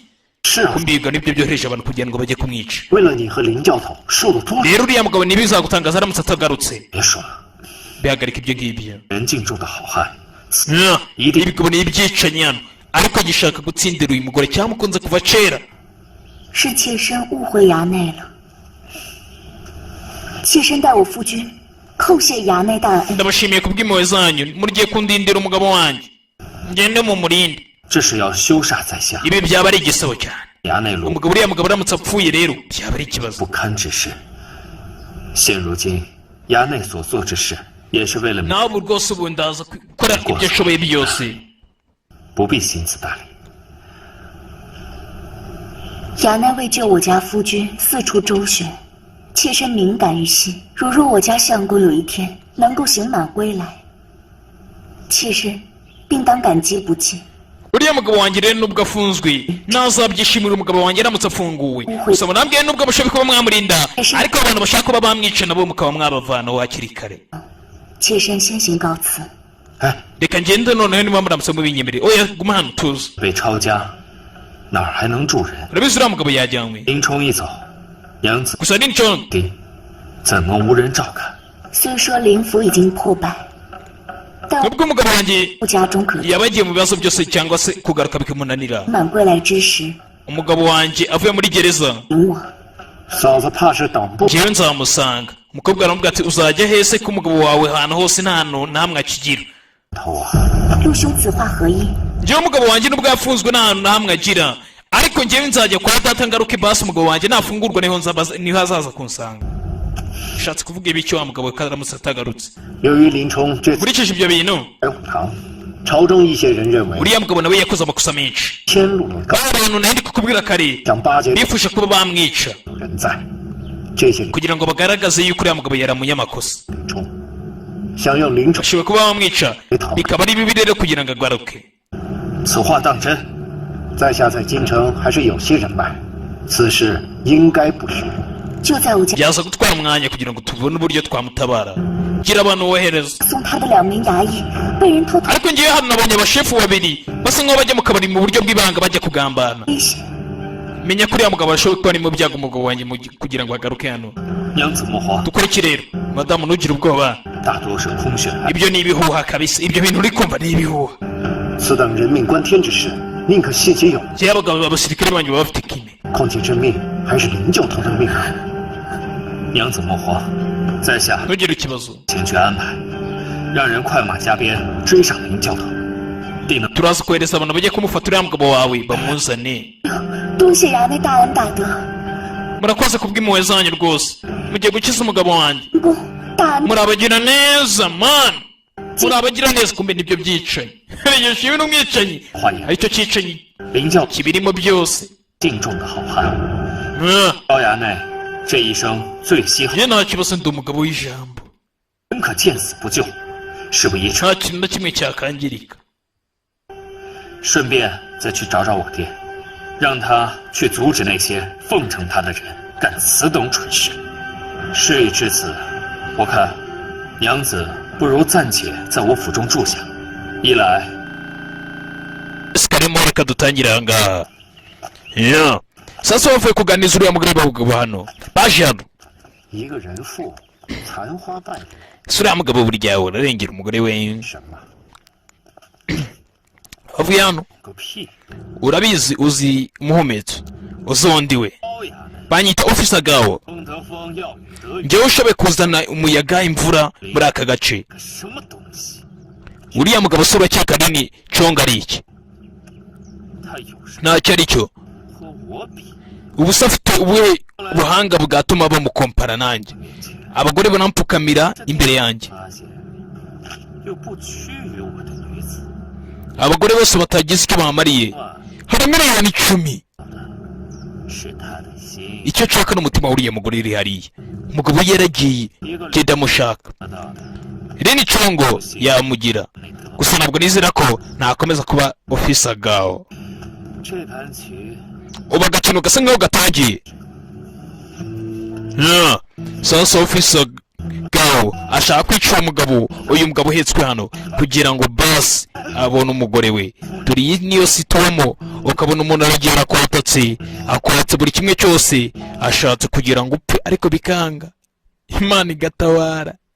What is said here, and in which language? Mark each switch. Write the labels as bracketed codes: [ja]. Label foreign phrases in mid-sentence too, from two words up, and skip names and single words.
[zh] 是啊， [rw] kumbiga nibyo byohereje abantu kugira ngo bajye kumwica [zh] 为了你和林教头受了多少？ [rw] rero uriya mugabo ntibizagutangaza aramutse atagarutse [zh] 别说了， [rw] bihagarika ibyo ngibyo [zh] 人敬重的好汉， [rw] ibigabo ni ibyicanyi hano ariko gishaka gutsindira uyu mugore cyamukunze kuva kera [zh] 是妾身误会衙内了。妾身代我夫君叩谢衙内大恩。 [rw] ndabashimiye kubw'impuhwe zanyu murigiye kundindira umugabo wanjye ngende mu murinde [zh] 这是要羞煞在下。 [rw] ibi byaba ari igisebo cyane [zh] 衙内卢 [rw] umugabo uriya mugabo aramutse apfuye rero byaba ari ikibazo [zh] 不堪之事，现如今衙内所做之事，也是为了你， [rw] nawe ubu rwose ubu ndaza gukora ibyo ashoboye byose [zh] 不必心思大理。衙内为救我家夫君四处周旋，妾身敏感于心。若我家相公有一天能够刑满归来，妾身定当感激不尽。 [rw] uriya mugabo wanjye rero nubwo afunzwe nazabyishimira umugabo wanjye aramutse afunguwe gusa munambwiye nubwo mushoboye kuba mwamurinda ariko abantu bashaka kuba bamwica nabo mukaba mwabavanaho hakiri kare [zh] 妾身先行告辞。哎， [rw] reka ngende noneho niba muramutse mubinyemereye oya guma hano tuze [zh] 被抄家，哪儿还能住人？ [rw] urabizi uriya mugabo yajyanywe [zh] 林冲一走，娘子 [rw] gusa ni nicyo [zh] 弟怎么无人照看？虽说灵府已经破败，但 [rw] nubwo umugabo wanjye [zh] 我家中可 [rw] yaba yagiye mu bibazo byose cyangwa se kugaruka bikamunanira [zh] 满归来之时， [rw] umugabo wanjye avuye muri gereza [zh] 迎我。嫂子怕是等不。 [rw] njyewe nzamusanga umukobwa aramubwira ati uzajya hese ko umugabo wawe ahantu hose nta hantu namwe akigira [zh] 头啊！陆兄此话何意？ [rw] njyewe umugabo wanjye nubwo yafunzwe nta hantu namwe agira ariko njyewe nzajya kwa data ngaruke basi umugabo wanjye nafungurwa niho azaza kunsanga ushatse kuvuga ibiki wa mugabo we ko aramutse atagarutse [zh] 由于林冲这次 [rw] nkurikije ibyo bintu [zh] 白虎堂，朝中一些人认为 [rw] uriya mugabo nawe yakoze amakosa menshi [zh] 天路高， [rw] aba bantu nari ndi kukubwira kare [zh] 想巴结 [rw] bifuje kuba bamwica [zh] 有人在，这些 [rw] kugira ngo bagaragaze yuko uriya mugabo yari umunyamakosa [zh] 林冲想用林冲 [rw] bashobora kuba bamwica bikaba ari bibi rero kugira ngo agaruke [zh] 此话当真？在下在京城还是有些人脉，此事应该不虚。就在我家 [rw] byaza gutwara umwanya kugira ngo tubone uburyo twamutabara gira abantu wohereza [zh] 送他的2名衙役被人偷偷 [rw] ariko ngiye hano nabonye abashefu babiri basa nkaho bajya mu kabari mu buryo bw'ibanga bajya kugambana [zh] 危险。 [rw] menya ko uriya mugabo arashoboye kuba ari mu byago umugabo wanjye kugira ngo agaruke hano [zh] 娘子莫慌， [rw] dukore iki rero madamu ntugire ubwoba [zh] 大多是空穴来。 [rw] ibyo ni ibihuha kabisa ibyo bintu uri kumva ni ibihuha [zh] 此等人命关天之事，宁可细节有， [rw] njyewe abagabo abasirikare banyu baba bafite kime [zh] 况且这命还是灵教头的命啊！娘子莫慌，在下 [rw] ntugire ikibazo [zh] 请去安排，让人快马加鞭追上灵教头，定能 [rw] turaza kohereza abantu bajye kumufata uriya mugabo wawe bamuzane [zh] 多谢衙内大恩大德。 [rw] murakoze kubw'impuhwe zanyu rwose mugiye gukiza umugabo wanjye [zh] 不，大恩 [rw] murabagira neza mani murabagira neza kumbe nibyo byicanyi yishimiwe n'umwicanyi [zh] 话言， [rw] aricyo cyicanyi [zh] 灵教 [rw] kibirimo byose [zh] 敬重的好汉， Ah, 高衙内这一生最稀罕， [rw] njye nta kibazo ndi umugabo w'ijambo [zh] 人可见死不救，事不宜迟。 [rw] nta kintu na kimwe cyakangirika [zh] 顺便再去找找我爹，让他去阻止那些奉承他的人干此等蠢事。事已至此，我看娘子不如暂且在我府中住下，一来 [rw] sikarimo reka dutangire aha ngaha Yeah. sasa bavuye kuganiriza uriya mugore b'abagabo hano baje hano [zh] 一个人妇残花败柳， [rw] si uriya mugabo buri gihe ahora arengera umugore we [zh] 什么 [rw] bavuye hano [zh] 个屁！ [rw] urabizi uzi muhumetso uzi undi we [zh] 高衙内， [rw] banyita ofisa gawo [zh] 风得风，要雨得雨， [rw] njyewe ushoboye kuzana umuyaga imvura muri aka gace [zh] 个什么东西？ [rw] uriya mugabo si uracyaka nini conga ari iki [zh] 他有什么 [rw] ntacyo ari cyo [zh] 和我比？ [rw] ubu se afite ubuhe buhanga bwatuma bamukompara nanjye abagore banampfukamira imbere yanjye [zh] 发现又不屈于我的女子， [rw] abagore bose batagize icyo bamariye [zh] 换 [rw] hari miliyoni 10 [zh] 是他的心 [rw] icyo nshaka n'umutima w'uriya mugore uri hariya umugabo yaragiye [zh] 一个 [rw] genda mushaka [zh] 得到的。 [rw] rene congo yamugira gusa ntabwo nizera ko nakomeza kuba ofisa gawo [zh] 这盘棋 [rw] ubu agakino gasa nkaho gatangiye Yeah. sasa ofisa gawo ashaka kwica uwo mugabo uyu mugabo uhetswe hano kugira ngo basi abone umugore we dore iyi niyo sitomo ukabona umuntu aragiye akwatatse akwatse buri kimwe cyose ashatse kugira ngo upfe ariko bikanga imana igatabara